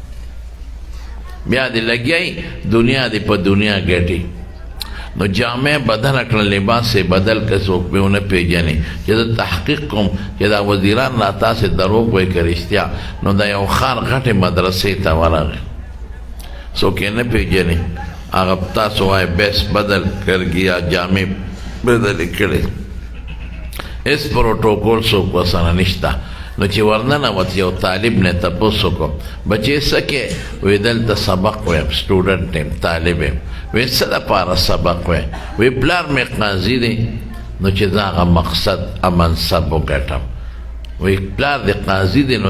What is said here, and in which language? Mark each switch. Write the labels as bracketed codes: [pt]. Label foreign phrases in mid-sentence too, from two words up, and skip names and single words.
[ps] بیا دې لګیایي دنیا دې په دنیا ګټي نو جامع بدل کړه لباس بدل که څوک به ونه پیژني چې زه تحقیق کوم چې دا وزیران را تاسې دروغ وایي که رښتیا نو د یو ښار غټې مدرسې ته ورغی څوک یې نه پیژني هغه تاسو وایي [ur] بیس بدل کر گیا [ps] جامع بدلې کړې هېڅ پروټوکول څوک ورسره نشته نو چې ورننوت یو طالب نه تپوس وکړو بچې څه کې وی دلته سبق وایم سټوډنټ یم طالب یم وی څه دپاره سبق وایم وی پلار مې قاضي دی نو چې زه هغه مقصد منصب وګټم وی پلار دې قاضي دی